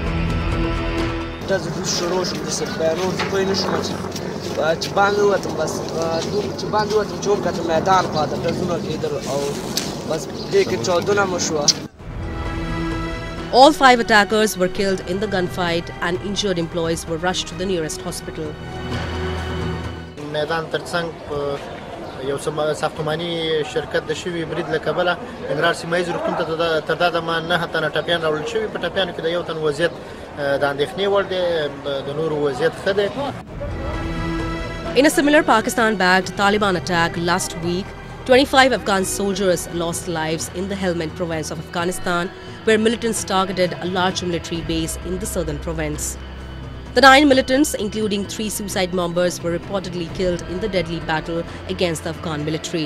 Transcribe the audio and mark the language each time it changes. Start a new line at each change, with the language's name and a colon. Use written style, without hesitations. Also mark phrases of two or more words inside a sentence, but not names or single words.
English: All 5 attackers were killed in the gunfight and injured employees were rushed to the nearest hospital.
Pashto: یو ساختماني شرکت د شوی برید له کبله انګرار سیمایي روغتون ته تر دا دمه 9 تنه ټپیان راوړل شوي. په ټپیانو کې د یو تن وضعیت د اندېښنې وړ دی، د نورو وضعیت ښه دی.
English: In a similar Pakistan-backed Taliban attack last week, 25 Afghan soldiers lost lives in the Helmand province of Afghanistan, where militants targeted a large military base in the southern province. The 9 militants, including 3 suicide bombers, were reportedly killed in the deadly battle against the Afghan military.